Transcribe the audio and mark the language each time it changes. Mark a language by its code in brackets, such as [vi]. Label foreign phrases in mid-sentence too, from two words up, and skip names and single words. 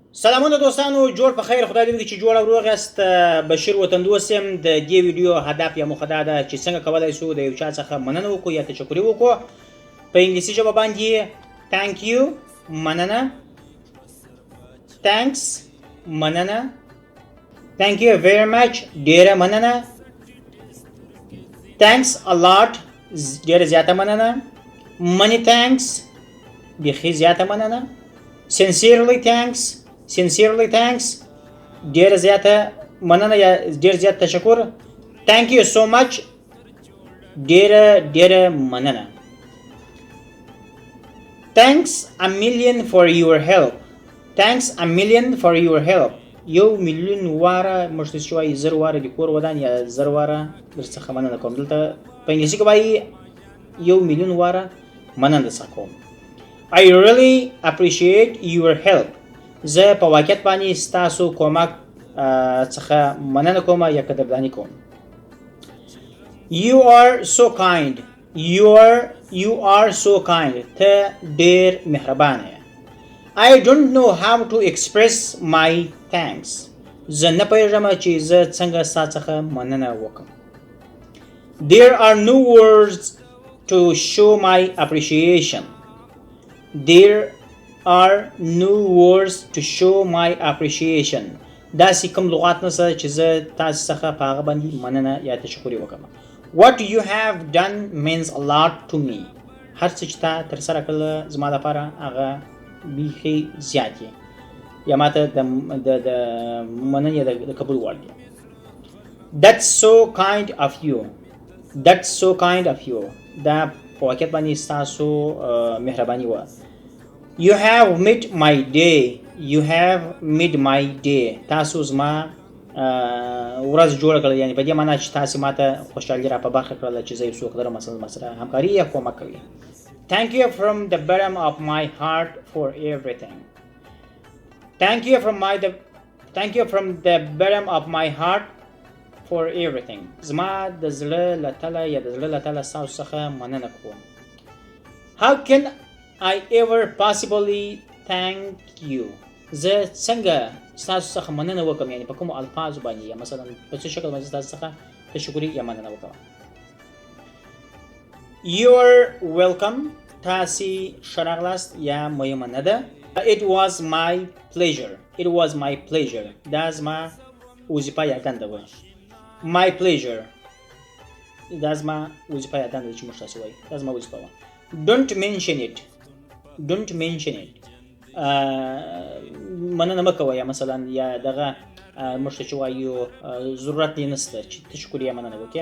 [ps] سلامونه دوستانو، جوړ په خیر. خدای دې وکړي چې جوړ او روغ یاست. بشیر وطندوست یم. د دې ویډیو هدف یا موخه دا ده چې څنګه کولی شو د یو چا څخه مننه وکړو یا تشکري وکړو. په انګلیسي ژبه باندې [en] thank you [ps] مننه، thanks مننه، [en] thank you very much [ps] ډیره مننه، [en] thanks a lot [ps] ډیره زیاته مننه، [en] many thanks [ps] بیخي زیاته مننه، [en] sincerely thanks [ps] ډیره زیاته مننه یا ډیر زیات تشکر، [en] thank you so much [ps] ډیره مننه، [en] thanks a million for your help [ps] یو میلیون واره مشت شوي 1000 واره د کور ودان یا 1000 واره درڅخه مننه کوم. دلته په انګلیسي کې وایي یو میلیون واره مننه درڅخه کوم. [en] I really appreciate your help. [ps] زه په واقعیت باندې ستاسو کومک څخه مننه کوم یا قدرداني کوم. [en] You are so kind. [ps] ته ډیر مهربانه یې. [en] I don't know how to express my thanks. [ps] زه نه پوهیږم چې زه څنګه ستا څخه مننه وکړم. [en] There are no words to show my appreciation. [ps] داسې کوم لغات نشته چې زه تاسو څخه په هغه باندې مننه یا تشکر وکړم. [en] What you have done means a lot to me. [ps] هر څه چې تا ترسره کړل زما لپاره هغه بیخي زیات دی یا ماته د مننې یا د قبول وړ دی. [en] That's so kind of you. [ps] دا په واقعیت باندې ستاسو مهرباني وه. [en] You have made my day. [ps] تاسو زما ورځ جوړه کړل، یعنی په دې معنا چې تاسو ماته خوشحالي را په برخه کړله چې زه یو څوک لرم مثلا سره همکاري یا کومک کوي. [en] Thank you from the bottom of my heart for everything. [ps] زما د زړه له تله یا د زړه له تله ستاسو څخه مننه کوم. [en] How can I ever possibly thank you. [ps] زه څنګه ستاسو څخه مننه وکړم، یعنی په کومو الفاظو باندې یا مثلا په څه شکل باندې ستاسو څخه تشکري یا مننه وکړم. [en] You're welcome. [ps] تاسې ښه راغلاست یا مننه ده. [en] It was my pleasure. [ps] دا زما وظیفه یا دنده وه. [en] My pleasure. [ps] دا زما وظیفه یا دنده چې موږ تاسې وایي. دا زما وظیفه وه. [en] Don't mention it. [ps] مننه مه کوه یا مثلا یا دغه موږ ته چې وایو ضرورت یې نشته چې تشکر یا مننه وکړې.